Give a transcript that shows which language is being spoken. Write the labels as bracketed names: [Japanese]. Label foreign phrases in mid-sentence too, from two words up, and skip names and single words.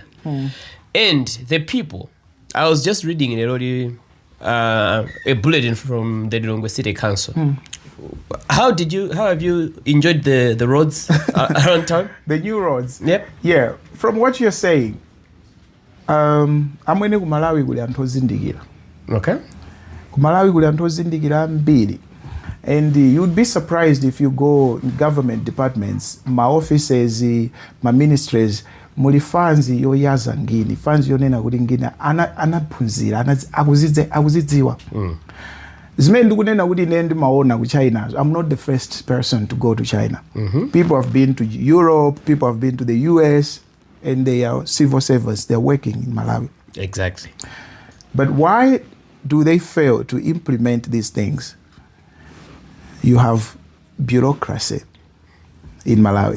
[English] And the people, I was just reading in a bulletin from the Lilongwe City Council. How have you enjoyed the roads around town? The new roads? Yep. Yeah. From what you're saying, [Nyanja] amwene ku Malawi kuli anthu ozindikira. [English] Okay. [Nyanja] Ku Malawi kuli anthu ozindikira ambiri. [English] And you'd be surprised if you go in government departments, [Nyanja] ma offices, ma ministries, muli funds yoyaza ngini, funds yonena kuti ngini anaphunzira, akuzidziwa. Zimene ndikunena kuti ine ndimaona ku China. [English] I'm not the first person to go to China. People have been to Europe, people have been to the US, and they are civil servants. They're working in Malawi. Exactly. But why do they fail to implement these things? You have bureaucracy in Malawi.